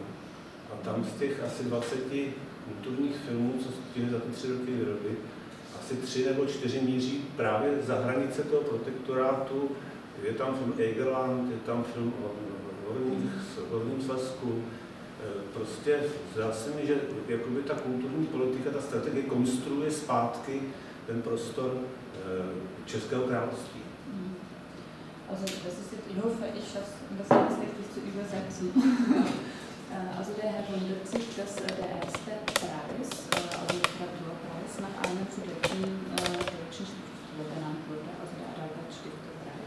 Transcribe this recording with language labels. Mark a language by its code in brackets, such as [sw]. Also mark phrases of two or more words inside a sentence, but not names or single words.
[cs] A tam z těch asi 20 kulturních filmů, co stihly za ty 3 roky vyrobit, asi 3 nebo 4 míří právě za hranice toho protektorátu. Je tam film Egerland, je tam film o Horním Slezsku. Prostě zdá se mi, že jakoby ta kulturní politika, ta strategie konstruuje zpátky ten prostor Českého království. [de] Also das ist jetzt, ich hoffe, ich schaffe das jetzt richtig zu übersetzen. Also der Herr wundert sich, dass der erste Preis, also Literaturpreis, nach einem Studenten deutschen Schriftsteller benannt wurde, also der Adalbert-Stifterpreis.